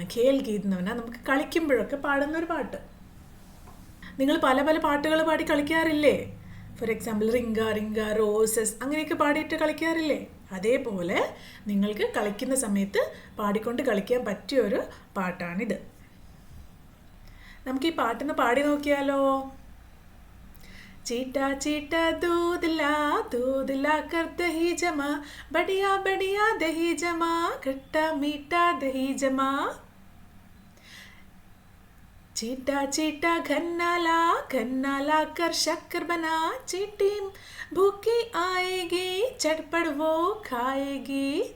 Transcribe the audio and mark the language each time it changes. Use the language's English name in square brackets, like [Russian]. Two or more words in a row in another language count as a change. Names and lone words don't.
[Malayalam] ഖേൽ ഗീത് എന്ന് പറഞ്ഞാൽ നമുക്ക് കളിക്കുമ്പോഴൊക്കെ പാടുന്നൊരു പാട്ട്. നിങ്ങൾ പല പല പാട്ടുകൾ പാടി കളിക്കാറില്ലേ? [English] for example [Malayalam] റിങ്ക റിങ്ക റോസസ് അങ്ങനെയൊക്കെ പാടിയിട്ട് കളിക്കാറില്ലേ? അതേപോലെ നിങ്ങൾക്ക് കളിക്കുന്ന സമയത്ത് പാടിക്കൊണ്ട് കളിക്കാൻ പറ്റിയൊരു പാട്ടാണിത്. നമുക്ക് ഈ പാട്ടൊന്ന് പാടി നോക്കിയാലോ? [Hindi] चीटा चीटा दूध ला कर दही जमा, बढ़िया बढ़िया दही जमा, खट्टा मीठा दही जमा. चीटा चीटा घन्ना ला कर शक्कर बना, चीटी भूखी आएगी चटपट वो खाएगी.